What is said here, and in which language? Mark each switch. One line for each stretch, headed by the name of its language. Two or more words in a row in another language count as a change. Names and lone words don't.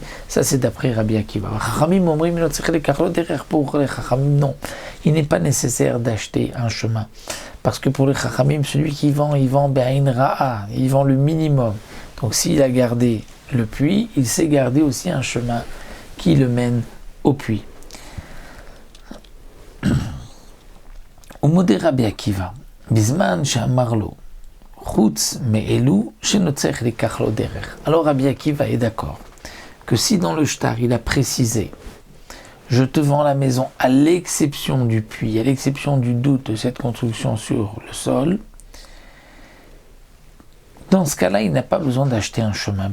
French: Ça c'est d'après Rabbi Akiva. Pour les Chachamim, non, il n'est pas nécessaire d'acheter un chemin, parce que pour les Chachamim, celui qui vend, il vend
Hebrew: בעין רעה,
French: il vend le minimum. Donc s'il a gardé le puits, il sait garder aussi un chemin qui le mène au puits.
Hebrew: ומודה רבי עקיבא, בזמן שאמר לו, חוץ מאלו שצריך ליקח לו דרך.
French: Alors Rabbi Akiva est d'accord que si dans le shtar il a précisé je te vends la maison à l'exception du puits, à l'exception du doute de cette construction sur le sol, dans ce cas-là il n'a pas besoin d'acheter un chemin.